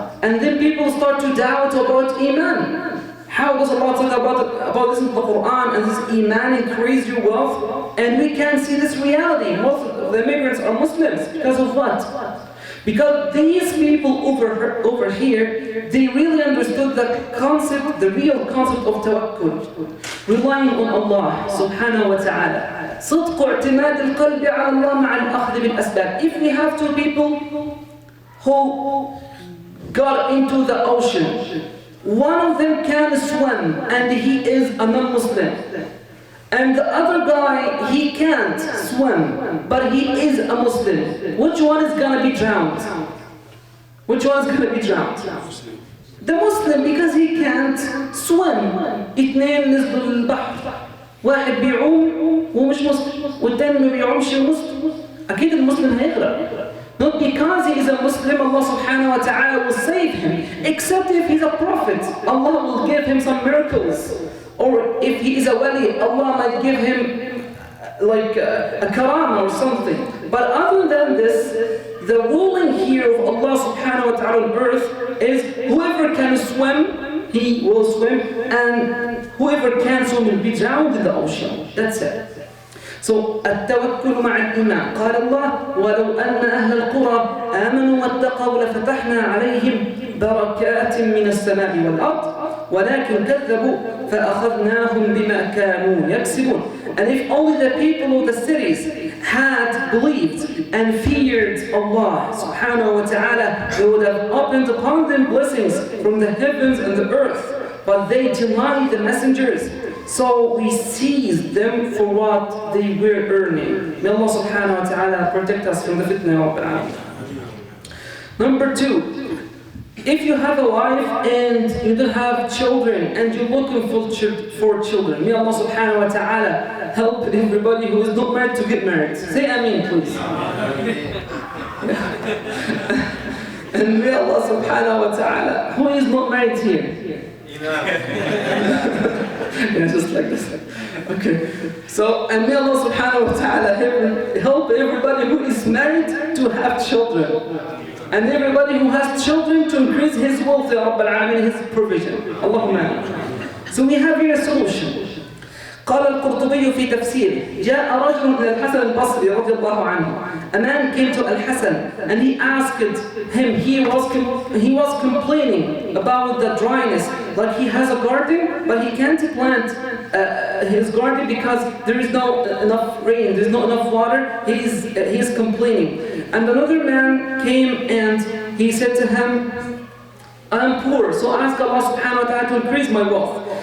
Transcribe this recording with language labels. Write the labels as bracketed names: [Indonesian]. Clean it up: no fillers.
[English] And then people start to doubt about iman. How does Allah talk about this in the Quran, and this iman increase your wealth? And we can see this reality. Most of the immigrants are Muslims. Because of what? Because these people over here, they really understood the concept, the real concept of tawakkul. Relying on Allah subhanahu wa ta'ala. [Arabic] صدق اعتماد القلب على الله مع الأخذ بالأسباب. [English] If we have two people who got into the ocean, one of them can swim and he is a non-Muslim. And the other guy, he can't swim, but he is a Muslim. Which one is going to be drowned? Which one is going to be drowned? The Muslim, because he can't swim. [Arabic] اثنين نزلوا للبحر. واحد بيعوم ومش مسلم، والثاني ما بيعومش ومسلم. أكيد المسلم هيغرق. [English] Not because he is a Muslim, Allah subhanahu wa ta'ala will save him. Except if he's a prophet, Allah will give him some miracles. Or if he is a wali, Allah might give him like a karama or something. But other than this, the ruling here of Allah subhanahu wa ta'ala on earth is whoever can swim, he will swim, and whoever can't swim will be drowned in the ocean. That's it. [Arabic] So, التوكل مع الإيمان. قال الله: ولو أن أهل القرى آمنوا واتقوا لفتحنا عليهم بركات من السماء والأرض ولكن كذبوا فأخذناهم بما كانوا يكسبون. [English] And if only the people of the cities had believed and feared Allah subhanahu wa ta'ala, they would have opened upon them blessings from the heavens and the earth. But they denied the messengers. So we seized them for what they were earning. May Allah subhanahu wa ta'ala protect us from the fitna of al-alam. Number 2, if you have a wife and you don't have children and you're looking for children, may Allah subhanahu wa ta'ala help everybody who is not married to get married. Say Ameen, please. And may Allah subhanahu wa ta'ala, who is not married here? Yeah, just like this. Okay. So, and may Allah subhanahu wa ta'ala help everybody who is married to have children. And everybody who has children to increase his wealth, Ya Rabb al-Alamin, his provision. Allahumma. So we have here a solution. [Arabic] قال القرطبي في تفسيره جاء رجل من الحسن البصري رضي الله عنه. [English] A man came to Al-Hasan and he asked him, he was complaining about the dryness, like he has a garden but he can't plant his garden because there is no enough rain, there's not enough water. He is complaining. And another man came and he said to him, I'm poor, so ask Allah subhanahu wa ta'ala to increase my wealth.